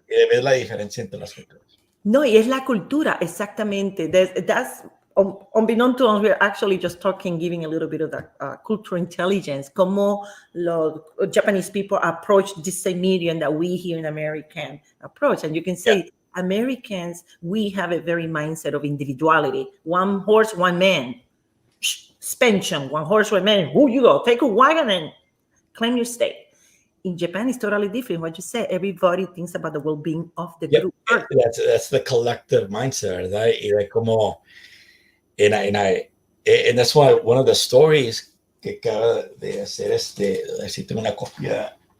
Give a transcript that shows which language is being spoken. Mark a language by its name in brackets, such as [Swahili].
[Spanish] Es la diferencia entre las culturas. No, y es la cultura, exactamente. [English] That's unbeknown to us, we're actually just talking, giving a little bit of that cultural intelligence, [Spanish] como los [English] Japanese people approach this same medium that we here in American approach. And you can say, Americans, we have a very mindset of individuality. One horse, one man. Suspension, one horse, one man. Who you go? Take a wagon and claim your state. In Japan, it's totally different. What you said, everybody thinks about the well-being of the group. That's the collective mindset, right? [Spanish] Like como, [English] and that's why one of the stories [Spanish] que acaba de hacer así tengo una copia.